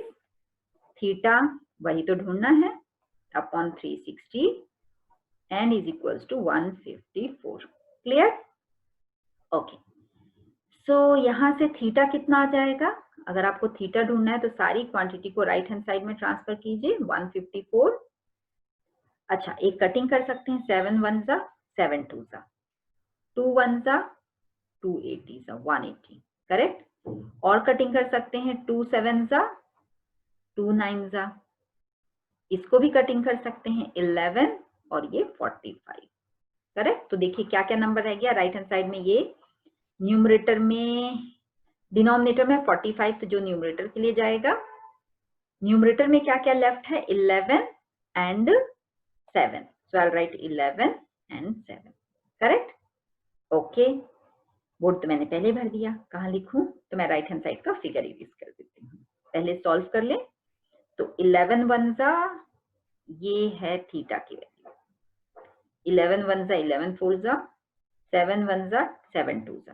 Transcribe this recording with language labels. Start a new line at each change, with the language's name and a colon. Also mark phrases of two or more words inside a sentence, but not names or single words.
Hindi: थीटा वही तो ढूंढना है,
English: upon 360 and is equals to 154.
Hindi: क्लियर?
English: okay, so
Hindi: यहां से थीटा कितना आ जाएगा? अगर आपको थीटा ढूंढना है तो सारी क्वांटिटी को
English: right hand side
Hindi: में ट्रांसफर कीजिए. 154. अच्छा, एक कटिंग कर सकते हैं.
English: 7 1s are 7 2s are 2 1s are 2 80s are 180.
Hindi: करेक्ट? और कटिंग कर सकते हैं.
English: 2 7s are 2 9s are.
Hindi: इसको भी कटिंग कर सकते हैं. 11 और ये 45. करेक्ट? तो देखिए क्या क्या नंबर रह गया
English: right hand side
Hindi: में. ये न्यूमरेटर में, डिनोमिनेटर में 45, तो जो न्यूमरेटर के लिए जाएगा. न्यूमरेटर में क्या क्या लेफ्ट है?
English: 11 एंड 7. So I'll write 11 and 7. करेक्ट?
Hindi: ओके, बोर्ड तो मैंने पहले भर दिया, कहाँ लिखूं? तो मैं
English: right hand side
Hindi: का फिगर यूज कर देती हूँ. पहले सॉल्व कर ले. तो 11 1s ये है थीटा की वैल्यू.
English: 11 1s 11 4s, 7 1s 7 2s.